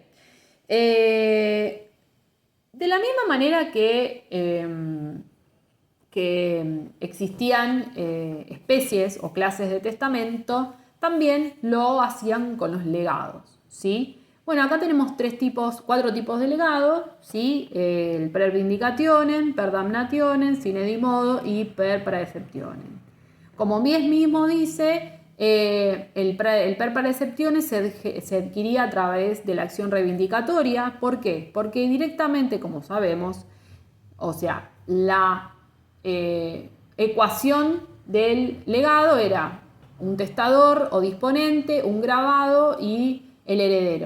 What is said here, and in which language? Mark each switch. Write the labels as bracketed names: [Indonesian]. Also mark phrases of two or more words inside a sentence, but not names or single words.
[Spanish] De la misma manera que existían especies o clases de testamento, también lo hacían con los legados, ¿sí? Bueno, acá tenemos 4 tipos de legados, ¿sí? [Latin] El per vindicationem, per damnationem, sine di modo y per praeceptionem. [Spanish] Como mismo dice, el [Latin] per praeceptionem [Spanish] se adquiría a través de la acción reivindicatoria. ¿Por qué? Porque directamente, como sabemos, o sea, la ecuación del legado era un testador o disponente, un grabado y el heredero.